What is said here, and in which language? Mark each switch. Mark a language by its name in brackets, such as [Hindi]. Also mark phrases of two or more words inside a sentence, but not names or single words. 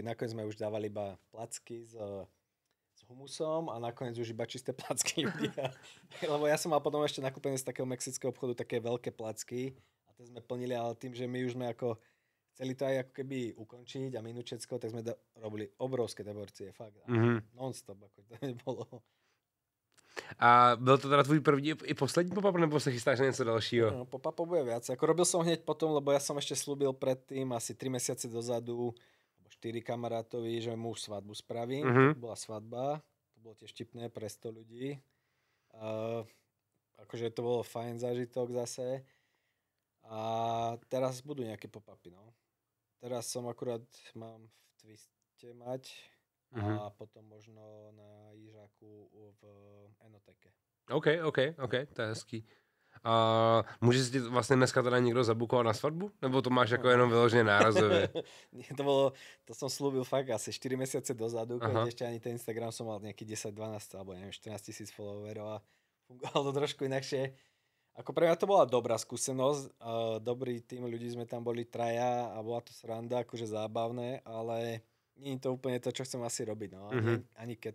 [Slovak] Nakoniec sme už dávali iba placky s humusom a nakoniec už iba čisté placky ľudia. Lebo ja som mal potom ešte nakúpené z takého mexického obchodu také veľké placky a tie sme plnili, ale tým, že my už sme ako chceli to aj ako keby ukončiť a minúť všetko, tak sme robili obrovské porcie, fakt. Non-stop, ako to nebolo. [Czech] A byl to teda tvůj první i poslední pop-up, nebo se chystáš na něco dalšího? [Slovak] No, pop-up bude viac. Ako robil som hneď potom, lebo ja som ešte slúbil predtým asi 3 mesiace dozadu 4 kamarátovi, že mu svadbu spravím. To bola svadba, to bolo tiež vtipné pre 100 ľudí. Akože to bolo fajn zážitok zase. A teraz budú nejaké pop-upy, no. Teraz som akurát mám v Twiste mať a potom možno na Jižáku v Enoteke. [Czech] OK, to je hezký. A může si vlastně dneska teda někdo zabukovat na svatbu? Nebo to máš jako jenom vyloženě nárazově? [Slovak] To som slúbil fakt asi 4 mesiace dozadu, keď ešte ani ten Instagram som mal nejaký 10-12 alebo neviem 14 000 followerov a fungovalo to trošku inakšie. Ako pre mňa to bola dobrá skúsenosť, dobrý tým ľudí sme tam boli traja a bola to sranda, akože zábavné, ale nie je to úplne to, čo chcem asi robiť, no.